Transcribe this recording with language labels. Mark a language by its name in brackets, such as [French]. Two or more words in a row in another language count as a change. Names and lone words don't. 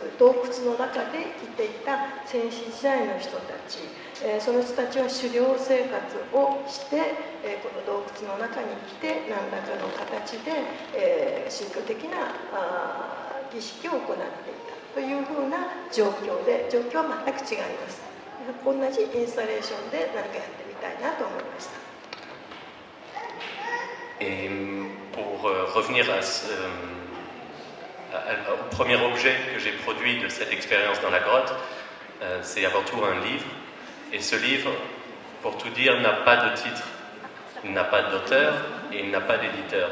[Japanese] 洞窟の中で生きていた先史時代の人たち、その人たちは狩猟生活をして、この洞窟の中に来て何らかの形で、宗教的な儀式を行っていたというふうな状況で、状況は全く違います。同じインスタレーションで何かやってみたいなと思いました。 [French] Et pour revenir au premier objet que j'ai produit de cette expérience dans la grotte, c'est avant tout un livre. Et ce livre, pour tout dire, n'a pas de titre, il n'a pas d'auteur et il n'a pas d'éditeur.